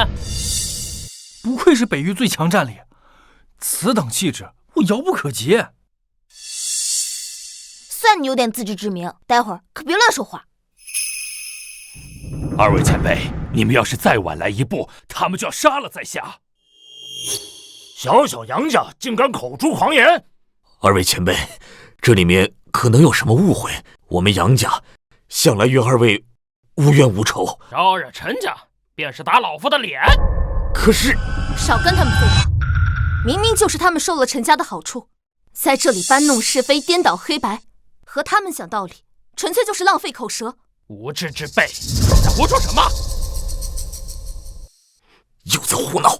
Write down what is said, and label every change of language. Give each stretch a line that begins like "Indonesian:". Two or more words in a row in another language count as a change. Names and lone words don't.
Chinese: 不愧是北域最強戰力，此等氣質我遙不可及。算你有點自知之明，待會兒可別亂說話。二位前輩，你們要是再晚來一步，他們就要殺了在下。小小楊家竟敢口出狂言！二位前輩，這裡面可能有什麼誤會。我們楊家向來與二位無冤無仇，招惹陳家便是打老夫的臉。可是少跟他們廢話，明明就是他們受了陳家的好處，在這裡搬弄是非、顛倒黑白，和他們講道理，純粹就是浪費口舌。無知之輩，你在胡說什麼？又在胡鬧！